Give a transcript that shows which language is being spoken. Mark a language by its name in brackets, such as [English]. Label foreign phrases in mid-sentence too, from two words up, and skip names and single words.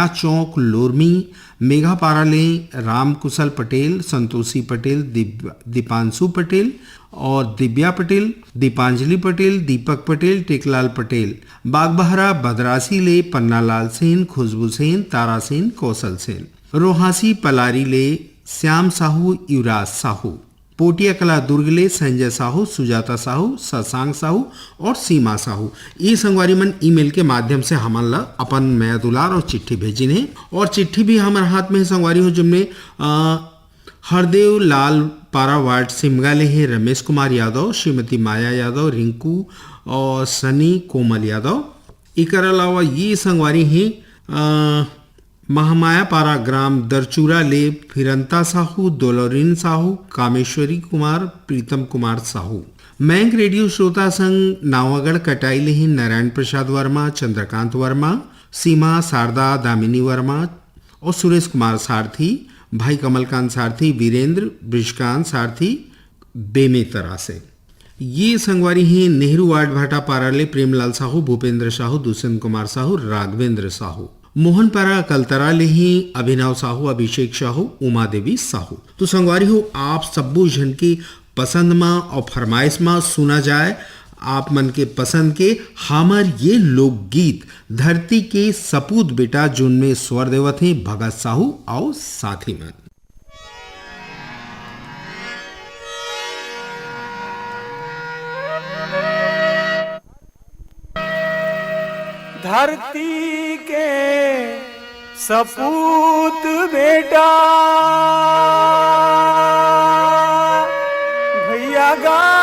[Chhattisgarhi] चौक लोरमी, मेघापारा ले राम कुशल पटेल, संतोषी पटेल, दीपांशु पटेल और दिव्या पटेल, दीपांजलि पटेल, दीपक पटेल, टेकलाल पटेल, बागबहरा बदरासी ले पन्नालाल सेन, खुशबू सेन, तारा सेन, कौशल सेन, रोहासी पलारी ले श्याम साहू, युवराज साहू, पोटिया कला दुर्ग ले संजय साहू, सुजाता साहू, शशांक साहू और सीमा साहू। ये संगवारी मन ईमेल के माध्यम से हमन ला अपन मैं दुलार और चिट्ठी भेजिन है और चिट्ठी भी हमारे हाथ में संगवारी हो जिनमें हरदेव लाल पारा वार्ड सिमगा ले है रमेश कुमार यादव, श्रीमती माया यादव, रिंकू और सनी कोमल यादव। एक अलावा ये संगवारी हैं महामाया पारा ग्राम दरचूरा ले फिरंता साहू, दोलोरिन साहू, कामेश्वरी कुमार, प्रीतम कुमार साहू। मैंग रेडियो श्रोता संघ नावागढ़ कटाई ले नारायण प्रसाद वर्मा, चंद्रकांत वर्मा, सीमा शारदा, दामिनी वर्मा और सुरेश कुमार सारथी, भाई कमलकांत सारथी, वीरेंद्र, ब्रिजकांत सारथी बेमेतरा से। ये संगवारी हैं नेहरू वार्ड भाटा पारा ले प्रेमलाल साहू, भूपेंद्र साहू, दुष्यंत कुमार साहू, राघवेंद्र साहू, मोहनपारा कलतरा ले ही अभिनव साहू, अभिषेक साहू, उमा देवी साहू। तो संगवारी हो आप सब्बू जन की पसंद में और फरमाइश में सुना जाए आप मन के पसंद के हमार ये लोकगीत धरती के सपूत बेटा जिनमें स्वर देवत हैं भगत साहू और साथी मन। धरती के सपूत बेटा भैया गा